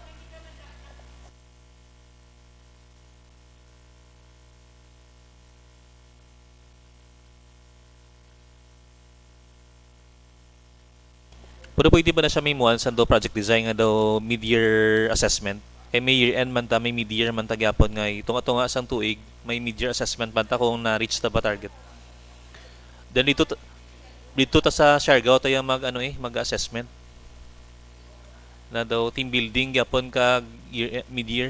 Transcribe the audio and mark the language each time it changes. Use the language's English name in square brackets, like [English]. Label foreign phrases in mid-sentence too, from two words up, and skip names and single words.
[Hiligaynon] Pero pwede ba na siya may muan sa do [English] project design [Hiligaynon] nga daw [English] mid-year assessment? [Hiligaynon] May year-end man ta, may mid-year man ta gyapon nga tunga-tunga sang tuig, may [English] mid-year assessment [Hiligaynon] man ta kung na-reach ta ba target. [Filipino] Then dito ta sa Siargao tayo mag-assessment. [Hiligaynon] Na daw team building gyapon ka mid-year.